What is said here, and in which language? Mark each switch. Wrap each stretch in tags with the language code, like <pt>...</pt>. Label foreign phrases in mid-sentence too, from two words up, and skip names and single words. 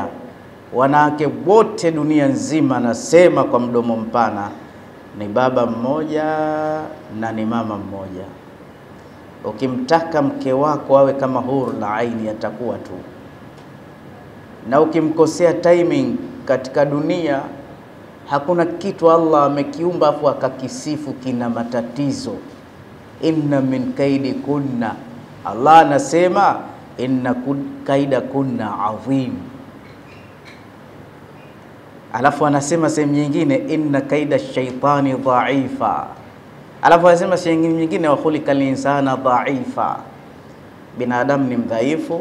<sw>Wanawake wote dunia nzima, nasema kwa mdomo mpana, ni baba mmoja na ni mama mmoja. Ukimtaka mke wako awe kama</sw> <ar>حور العين,</ar> <sw>atakuwa tu. Na ukimkosea timing katika dunia, hakuna kitu Allah amekiumba afu akakisifu kina matatizo.</sw> <ar>إن من كيدكن, Allah anasema إن كيدكن عظيم.</ar> <sw>Alafu anasema sehemu nyingine,</sw> <ar>إن كيد الشيطان ضعيفا.</ar> <sw>Alafu anasema sehemu nyingine,</sw> <ar>و خلق الإنسان ضعيفا,</ar> <sw>binadamu ni mdhaifu.</sw>